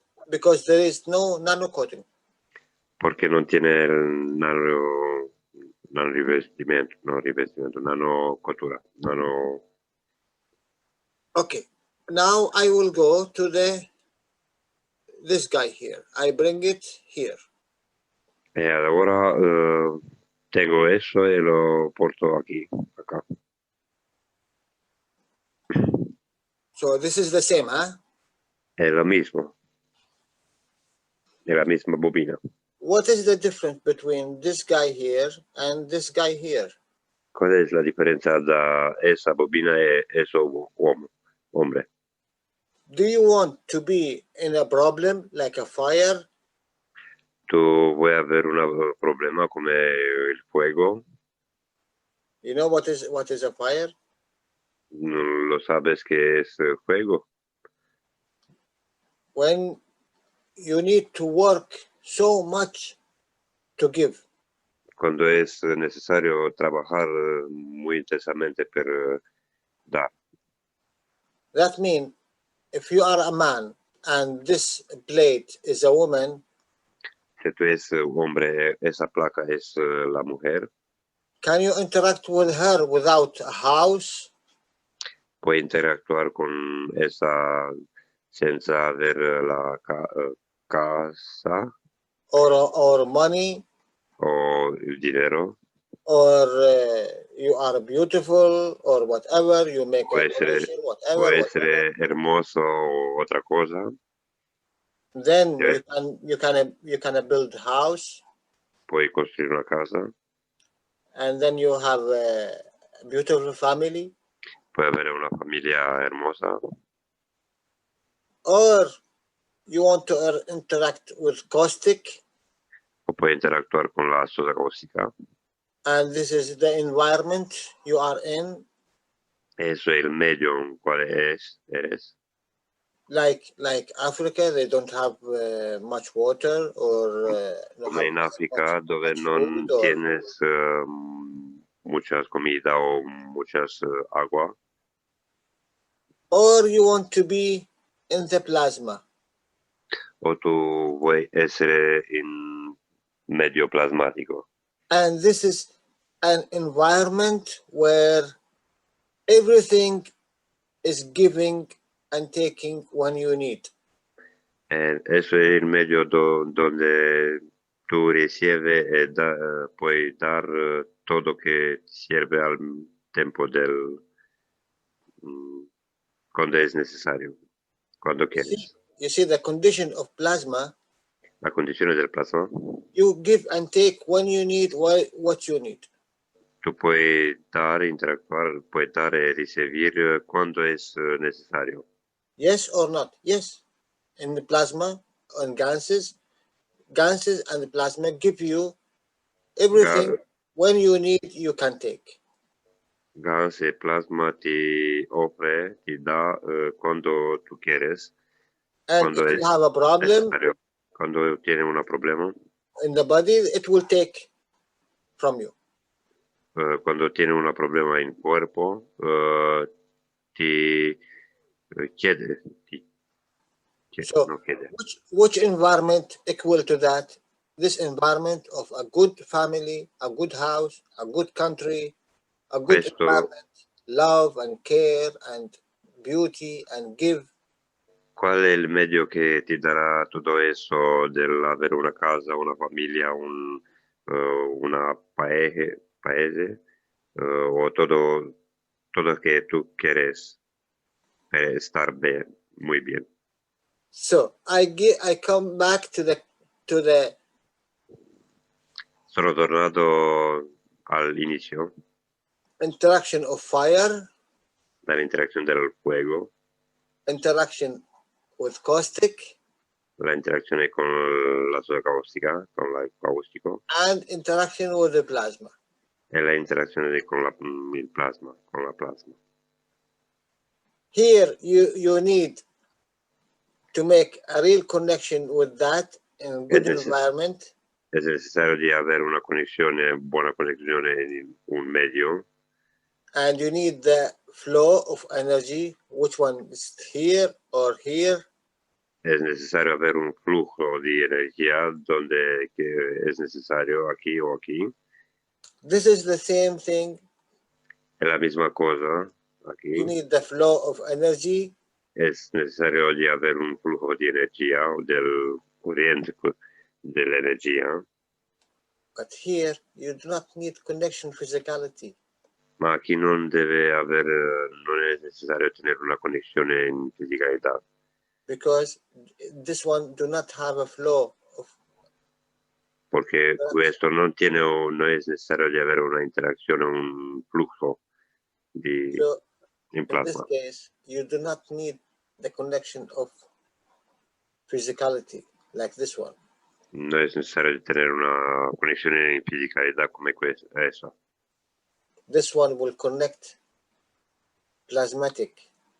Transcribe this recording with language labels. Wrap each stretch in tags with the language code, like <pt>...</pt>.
<en>Because there is no nano coating.</en> <es>Porque non tiene el nano</es> <it>rivestimento, nano cottura,</it> <es>nano...</es> <en>Okay, now I will go to this guy here. I bring it here.</en> <it>E allora</it> <es>tengo eso</es> <it>e lo porto</it> <es>aquí, acá.</es> <en>So this is the same, huh?</en> <es>È lo mismo. È la misma bobina.</es> <en>What is the difference between this guy here and this guy here?</en> <it>Qual è la differenza da</it> <es>esa bobina</es> <it>e</it> <es>eso hombre?</es> <en>Do you want to be in a problem like a fire?</en> <it>Tu vuoi avere un problema come il</it> <es>fuego?</es> <en>You know what is a fire?</en> <es>¿No lo sabes que es fuego?</es> <en>When you need to work so much to give.</en> <es>Cuando es necesario trabajar muy intensamente per dar.</es> <en>That means if you are a man and this plate is a woman,</en> <es>Si tú eres hombre, esa placa es la mujer.</es> <en>can you interact with her without a house?</en> <it>Puoi</it> <es>interactuar con esa</es> <it>senza aver la casa</it> <en>Or money?</en> <it>o il</it> <es>dinero.</es> <en>Or you are beautiful or whatever, you make a donation,</en> <it>Può essere</it> <es>hermoso o otra cosa.</es> <en>Then you can build a house.</en> <it>Puoi costruire una casa.</it> <en>And then you have a beautiful family.</en> <it>Puoi avere una famiglia</it> <es>hermosa.</es> <en>Or you want to interact with caustic.</en> <it>O puoi</it> <es>interactuar</es> <it>con la soda caustica.</it> <en>And this is the environment you are in.</en> <es>Eso</es> <it>è il medio in quale</it> <es>eres.</es> <en>Like Africa, they don't have much water or</en> <it>come in</it> <es>África,</es> <it>dove non</it> <es>tienes muchas comida o muchas agua.</es> <en>Or you want to be in the plasma.</en> <it>O tu vuoi essere in medio plasmatico.</it> <en>And this is an environment where everything is giving and taking when you need.</en> <es>Eso</es> <it>è il medio</it> <es>donde</es> <it>tu ricevi e puoi</it> <es>dar todo que sirve</es> <it>al tempo</it> <es>del cuando es necesario, cuando quieres.</es> <en>You see the condition of plasma.</en> <it>La condizione del plasma.</it> <en>You give and take when you need what you need.</en> <it>Tu puoi dare,</it> <es>interactuar,</es> <it>puoi dare e ricevere quando</it> <es>es necesario.</es> <en>Yes or not? Yes. In the plasma and gases and the plasma give you everything when you need, you can take.</en> <it>Gas e plasma ti offre, ti dà quando tu</it> <es>quieres.</es> <en>And if you have a problem,</en> <it>quando</it> <es>tiene</es> <it>un problema</it> <en>in the body, it will take from you.</en> <it>Quando</it> <es>tiene</es> <it>un problema in</it> <es>cuerpo,</es> <it>ti chiede.</it> <en>So, which environment equal to that? This environment of a good family, a good house, a good country, a good environment, love and care and beauty and give.</en> <it>Qual è il medio che ti darà tutto</it> <es>eso</es> <it>dell'avere una casa, una famiglia, una paese</it> <es>o todo que tú quieres estar bien, muy bien?</es> <en>So I come back to the</en> <it>Sono tornato all'inizio.</it> <en>Interaction of fire.</en> <it>Dall'interazione del</it> <es>fuego.</es> <en>Interaction with caustic.</en> <it>La interazione con la soda caustica, con il caustico.</it> <en>And interaction with the plasma.</en> <it>E la interazione con il plasma, con la plasma.</it> <en>Here you need to make a real connection with that in a good environment.</en> <it>È necessario di avere una connessione, buona connessione in un medio.</it> <en>And you need the flow of energy. Which one is here or here?</en> <es>Es necesario haber un flujo de energía donde que es necesario aquí o aquí.</es> <en>This is the same thing.</en> <es>Es la misma cosa aquí.</es> <en>You need the flow of energy.</en> <es>Es necesario de haber un flujo de energía o del corriente de la energía.</es> <en>But here, you do not need connection physicality.</en> <it>Ma</it> <es>aquí</es> <it>non deve</it> <es>haber,</es> <it>non è necessario</it> <es>tener</es> <it>una conexione in fisicalità.</it> <en>Because this one do not have a flow of.</en> <es>Porque</es> <it>questo non è necessario di avere una interazione, un flusso di,</it> <en>So, in in this plasma. case, you do not need the connection of physicality like this one.</en> <it>Non è necessario di tenere una connessione in fisicalità come questa.</it> <en>This one will connect plasmatic.</en>